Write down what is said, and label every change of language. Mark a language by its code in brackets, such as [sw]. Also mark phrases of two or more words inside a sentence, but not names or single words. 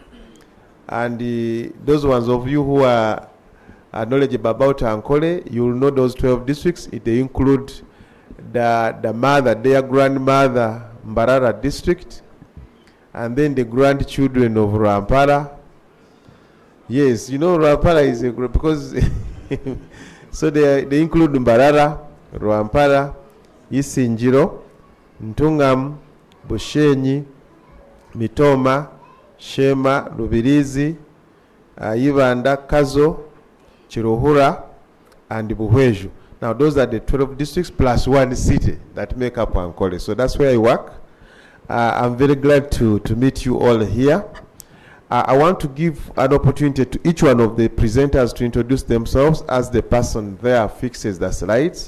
[en] And those ones of you who are knowledgeable about Ankole, you will know those 12 districts. They include the mother, their grandmother, Mbarara district, and then the grandchildren of Rampara. Yes, you know Rampara is a group because so they include Mbarara, Rampara, Isinjiro, Ntungam, Bushenyi, Mitoma, Shema, Lubirizi, Ibanda, Kazo, Chiruhura, and Buhweju. Now those are the 12 districts plus 1 city that make up Ankole. So that's where I work. I'm very glad to meet you all here. I want to give an opportunity to each one of the presenters to introduce themselves as the person there fixes the slides.